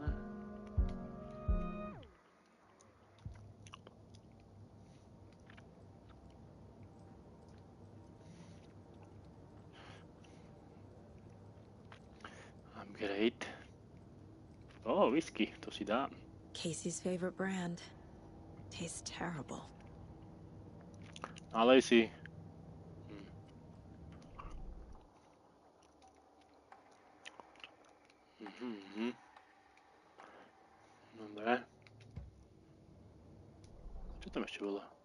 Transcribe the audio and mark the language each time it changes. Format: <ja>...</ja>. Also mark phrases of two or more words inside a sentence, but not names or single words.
<en>I'm great.</en> <sk>Oh, whiskey, to si dám.</sk> <en>Casey's favorite brand. Tastes terrible.</en> <sk>Nalej si. Dobre. Čo tam ešte bolo?</sk>